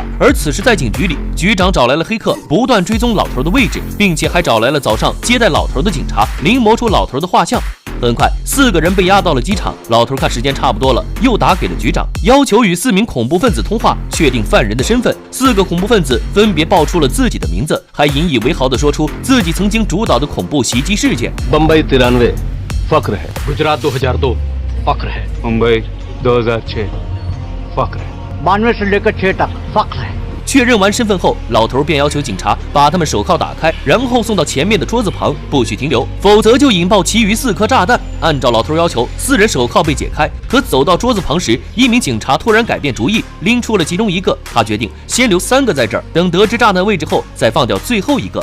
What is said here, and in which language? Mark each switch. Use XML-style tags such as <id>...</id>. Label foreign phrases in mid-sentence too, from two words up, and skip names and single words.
<zh>而此时在警局里，局长找来了黑客，不断追踪老头的位置，并且还找来了早上接待老头的警察，临摹出老头的画像。很快，4个人被押到了机场。老头看时间差不多了，又打给了局长，要求与4名恐怖分子通话，确定犯人的身份。4个恐怖分子分别报出了自己的名字，还引以为豪地说出自己曾经主导的恐怖袭击事件。</zh> <hi>बम्बई 93 फख्र है, गुजरात 2002 फख्र है, मुंबई 2006 फख्र है, 92से लेकर 6 तक फख्र है。</hi> <zh>确认完身份后，老头便要求警察把他们手铐打开，然后送到前面的桌子旁，不许停留，否则就引爆其余4颗炸弹。按照老头要求，4人手铐被解开。可走到桌子旁时，一名警察突然改变主意，拎出了其中1个。他决定先留3个在这儿，等得知炸弹位置后再放掉最后1个。</zh>